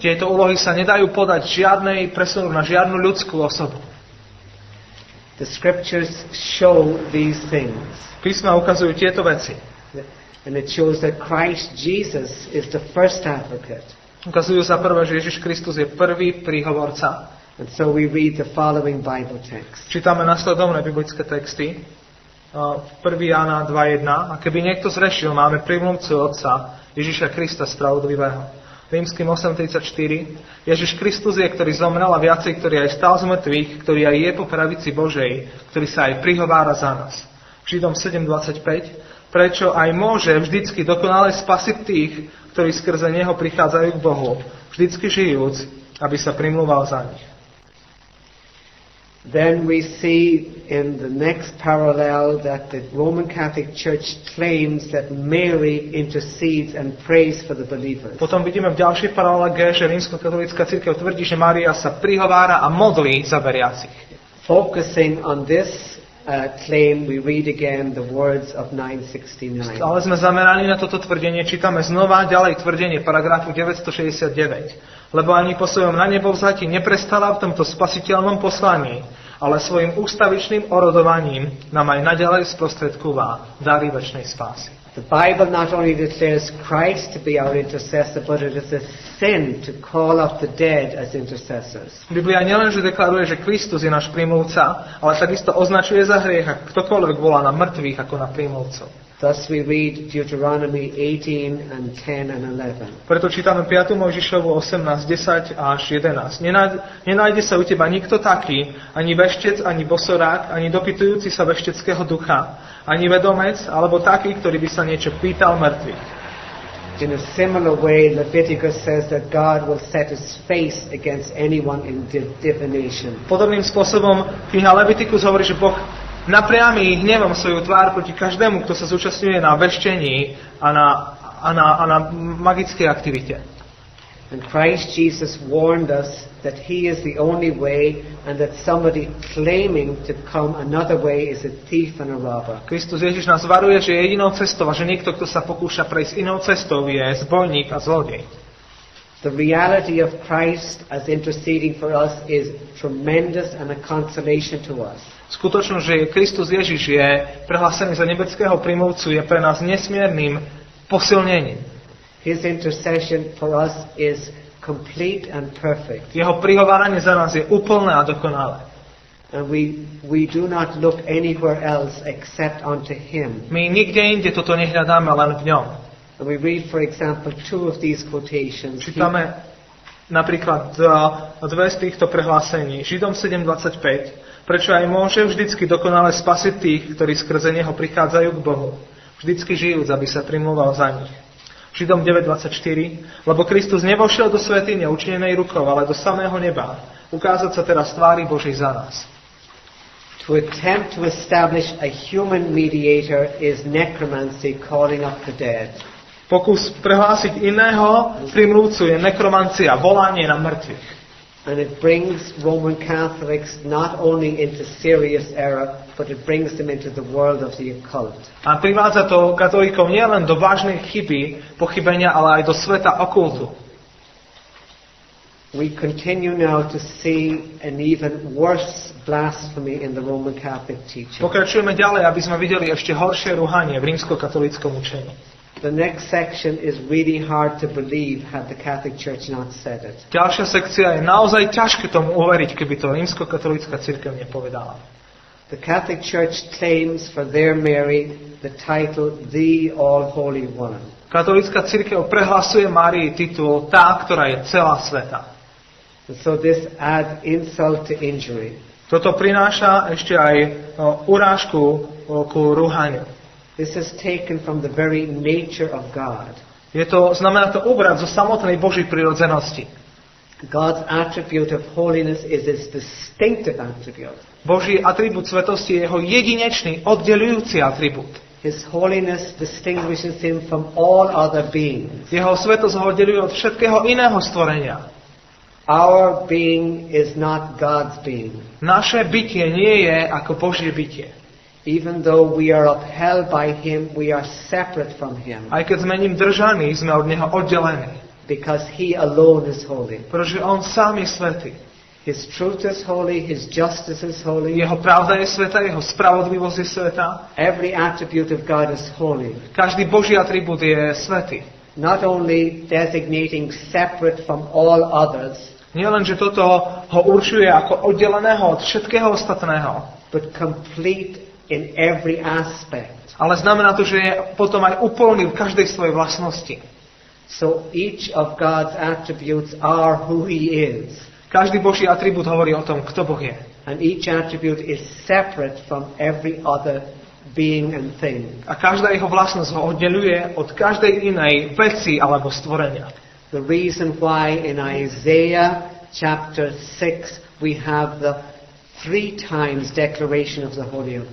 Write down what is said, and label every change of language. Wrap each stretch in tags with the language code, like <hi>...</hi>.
<sk>Tieto úlohy sa nedajú podať presunúť na žiadnu ľudskú osobu.</sk> <en>The scriptures show these things.</en> <sk>Písma ukazujú tieto veci.</sk> <en>And it shows that Christ Jesus is the first advocate.</en> <sk>Ukazujú sa prvé, že Ježiš Kristus je prvý príhovorca.</sk> <en>And so we read the following Bible text.</en> <sk>Čítame nasledovné biblické texty. 1. Jána 2.1. A keby niekto zrešil, máme prímluvcu Otca, Ježiša Krista spravodlivého. Rímskym 8.34. Ježiš Kristus je, ktorý zomrel a viacej, ktorý aj stal z mŕtvych, ktorý aj je po pravici Božej, ktorý sa aj prihovára za nás. Židom 7.25. Prečo aj môže vždycky dokonale spasiť tých, ktorí skrze Neho prichádzajú k Bohu, vždycky žijúc, aby sa primlúval za nich.</sk> <en>Then we see in the next parallel that the Roman Catholic Church claims that Mary intercedes and prays for the believers.</en> <sk>Potom vidíme v ďalšej paralele G, že rímskokatolícka cirkev tvrdí, že Mária sa prihovára a modlí za veriacich.</sk> <en>Focusing on this claim, we read again the words of 969.</en> <sk>Ale sme zameraní na toto tvrdenie, čítame znova ďalej tvrdenie paragrafu 969. Lebo ani po svojom na nebo vzati neprestala v tomto spasiteľnom poslaní, ale svojim ústavičným orodovaním nám aj naďalej sprostredkúva dary večnej spásy.</sk> <en>The Bible not only declares Christ to be our intercessor, but it is a sin to call up the dead as intercessors.</en> <sk>Biblia nielenže deklaruje, že Kristus je náš prímluvca, ale takisto označuje za hriech, ak ktokoľvek volá na mŕtvych ako na prímluvcov.</sk> <en>Thus we read Deuteronomy 18 and 10 and 11.</en> <sk>Preto čítame 5. Mojžišovu 18, 10 až 11. Nenájde sa u teba nikto taký, ani veštec, ani bosorák, ani dopytujúci sa vešteckého ducha, ani vedomec, alebo taký, ktorý by sa niečo pýtal mŕtvych.</sk> <en>In a similar way, Leviticus says that God will set his face against anyone in divination.</en> <sk>Podobným spôsobom kniha Leviticus hovorí, že Boh napriami hnevom svoju tvár proti každému, kto sa zúčastňuje na veštení a na magickej aktivite.</sk> <en>And Christ Jesus warned us that he is the only way and that somebody claiming to come another way is a thief and a robber.</en> <sk>Kristus Ježiš nás varuje, že je jedinou cestou a že niekto, kto sa pokúša prejsť inou cestou, je zbojník a zlodej.</sk> <en>The reality of Christ as interceding for us is tremendous and a consolation to us.</en> <sk>Skutočnosť, že Kristus Ježiš je prehlásený za nebeského prímluvcu, je pre nás nesmiernym posilnením.</sk> <en>His intercession for us is complete and perfect.</en> <sk>Jeho prihováranie za nás je úplné a dokonalé.</sk> <en>And we do not look anywhere else except unto him.</en> <sk>My nikde inde toto nehľadáme, len v ňom.</sk> <en>And we read, for example, two of these quotations.</en> <sk>Čítame napríklad dve z týchto prehlásení. Židom 7.25. Prečo aj môže vždycky dokonale spasiť tých, ktorí skrze neho prichádzajú k Bohu. Vždycky žijúc, aby sa primúval za nich. Židom 9.24. Lebo Kristus nevošiel do svätyne učinenej rukou, ale do samého neba. Ukázať sa teraz tvári Božej za nás.</sk> <en>To attempt to establish a human mediator is necromancy, calling up the dead.</en> <sk>Pokus prehlásiť iného primluvcu je nekromancia, volanie na mŕtvych.</sk> <en>And it brings Roman Catholics not only into serious error, but it brings them into the world of the occult.</en> <sk>A privádza to katolíkov nielen do vážnej chyby, pochybenia, ale aj do sveta okultu.</sk> <en>We continue now to see an even worse blasphemy in the Roman Catholic teaching.</en> <sk>Pokračujeme ďalej, aby sme videli ešte horšie ruhanie v rímskokatolíckom učení.</sk> <en>The next section is really hard to believe had the Catholic Church not said it.</en> <sk>Ďalšia sekcia je naozaj ťažké tomu uveriť, keby to rímskokatolícka cirkev nepovedala.</sk> <en>The Catholic Church claims for their Mary the title the All-Holy One.</en> <sk>Katolícka cirkev prehlasuje Márii titul tá, ktorá je celá sveta.</sk> <en>And so this adds insult to injury.</en> <sk>Toto prináša ešte aj urážku ku rúhaniu.</sk> <en>This is taken from the very nature of God.</en> <sk>Znamená to úbrať zo samotnej Božej prirodzenosti.</sk> <en>God's attribute of holiness is his distinctive attribute.</en> <sk>Boží atribút svetosti je jeho jedinečný, oddeľujúci atribút.</sk> <en>His holiness distinguishes him from all other beings.</en> <sk>Jeho svetosť ho oddeľuje od všetkého iného stvorenia.</sk> <en>Our being is not God's being.</en> <sk>Naše bytie nie je ako Božie bytie.</sk> <en>Even though we are upheld by him, we are separate from him.</en> <sk>Aj keď sme ním držaní, sme od neho oddelení.</sk> <en>Because he alone is holy.</en> <sk>Pretože on sám je svätý.</sk> <en>His truth is holy, his justice is holy.</en> <sk>Jeho pravda je svätá, jeho spravodlivosť je svätá.</sk> <en>Every attribute of God is holy.</en> <sk>Každý Boží atribút je svätý.</sk> <en>Not only designating separate from all others,</en> <sk>nie len, že toto ho určuje ako oddeleného od všetkého ostatného,</sk> <en>but complete in every aspect.</en> <sk>Ale znamená to, že je potom aj úplný v každej svojej vlastnosti.</sk> <en>So each of God's attributes are who he is.</en> <sk>Každý Boží atribút hovorí o tom, kto Boh je.</sk> <en>And each attribute is separate from every other being and thing.</en> <sk>A každá jeho vlastnosť ho oddeľuje od každej inej veci alebo stvorenia.</sk> <en>The reason why in Isaiah chapter 6 we have the 3 times declaration of the Holy of</en>